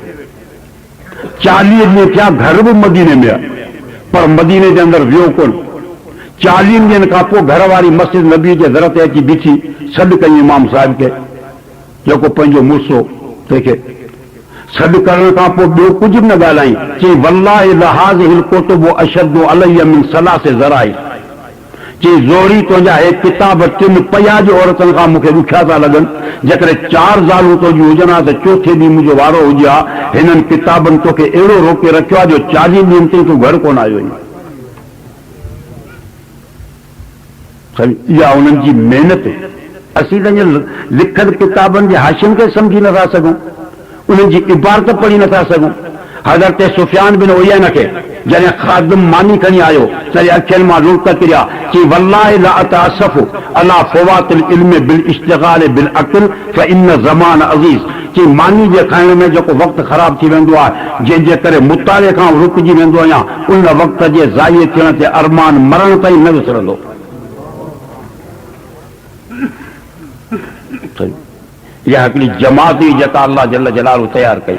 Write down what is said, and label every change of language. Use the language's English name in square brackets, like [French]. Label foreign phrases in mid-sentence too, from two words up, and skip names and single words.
[Sindhi] 40 ॾींहं थिया, घर बि मदीने में आहे, पर मदीने जे अंदरि वियो कोन। 40 ॾींहंनि खां पोइ घर वारी मस्जिद नबी जे दर ते अची बीठी, सॾु कई इमाम साहिब खे, जेको पंहिंजो मुड़सो, तंहिंखे सॾु करण खां पोइ ॿियो कुझु बि न ॻाल्हाई। [Arabic] चई والله لهذه الكتب أشد علي من ثلاث ضرائر. [Sindhi] चई ज़ोहरी तुंहिंजा हे किताब 3 पया जी औरतुनि खां मूंखे ॾुखिया था लॻनि। जेकॾहिं 4 ज़ालूं तुंहिंजियूं हुजनि हा त चौथे ॾींहुं मुंहिंजो वारो हुजे हा। हिननि किताबनि तोखे अहिड़ो रोके रखियो आहे जो 40 ॾींहंनि ताईं तूं घर कोन आयो आहीं। इहा उन्हनि जी महिनत। असीं त लिखियल किताबनि जे हाशियनि खे सम्झी नथा सघूं, उन्हनि जी इबारत पढ़ी नथा सघूं। हज़रत सुफ़ियान बिन उयैना खे जॾहिं ख़ादिम मानी खणी आयो, तॾहिं अखियुनि मां लुड़क किरिया। [Arabic] चई والله لا أتأسف على فوات العلم بالاشتغال بالأكل فإن الزمان عزيز. [Sindhi] चई मानी जे खाइण में जेको वक़्तु ख़राब थी वेंदो आहे, जंहिंजे करे मुताले खां रुकिजी वेंदो आहियां, उन वक़्त जे ज़ाइए थियण ते अरमान मरण ताईं न विसरंदो। इहा हिकिड़ी जमात हुई जेका अल्लाह [Arabic] جل جلاله [Sindhi] तयारु कई।